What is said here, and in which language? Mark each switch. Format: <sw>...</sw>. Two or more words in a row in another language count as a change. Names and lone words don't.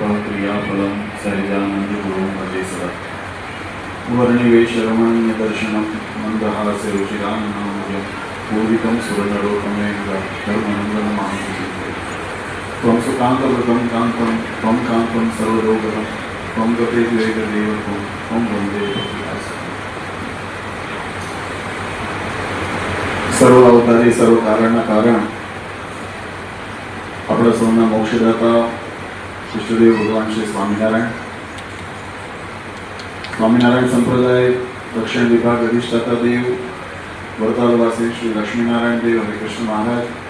<sa>क्रियाफलम सहजानंद गुरु भजे सदा वर्णिवेश रमणीय दर्शनम मंदहास्य रुचिराननोजम पूरितम सुरनरोतमेन्द्र धर्मनंदन मानसी त्वं सुकांतव्रतं कांतं त्वं कांतं सर्वरोगरं त्वं गते वेददेवतं त्वं वन्दे भक्तिदासं</sa> <gu>સર્વ અવતારી સર્વ કારણના કારણ આપણા સૌના મોક્ષદાતા ઇષ્ટદેવ ભગવાન શ્રી સ્વામિનારાયણ સંપ્રદાય દક્ષિણ વિભાગ અધિષ્ઠાતા દેવ વરતાલવાસી શ્રી લક્ષ્મીનારાયણ દેવ હરિકૃષ્ણ મહારાજ</gu>